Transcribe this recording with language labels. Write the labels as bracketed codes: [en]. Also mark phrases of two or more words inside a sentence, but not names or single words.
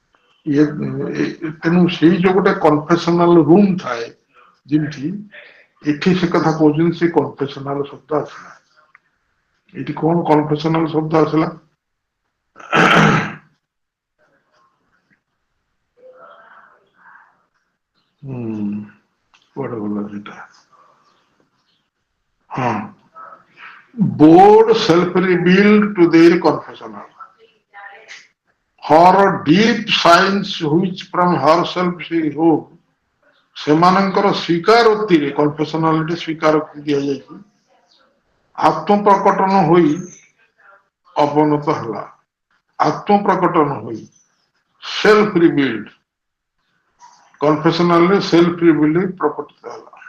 [or] ତେଣୁ ସେଇ ଯୋଉ ଗୋଟେ [en] confessional room [or] ଥାଏ, ଯେମିତି ଏଠି ସେ କଥା କହୁଛନ୍ତି ସେ କନଫେସନାଲ ଶବ୍ଦ ଆସିଲା। ଏଠି କଣ କନଫେସନାଲ ଶବ୍ଦ ଆସିଲା? କୁଆଡେ ଗଲା ସେଟା? ହଁ, [en] bold self-revealed to their confessional. Her deep signs which from herself she wrote, [or] ସେମାନଙ୍କର ସ୍ୱୀକାରୋକ୍ତିରେ କନଫେସନାଲିଟି ସ୍ୱୀକାରୋକ୍ତି ଦିଆଯାଇଛି, ଆତ୍ମପ୍ରକଟନ ହୋଇ ଅବନତ ହେଲା। ଆତ୍ମପ୍ରକଟନ ହୋଇ [en] self revealed, [or] କନଫେସନାଲରେ [en] self revealed [or] ପ୍ରକଟିତ ହେଲା।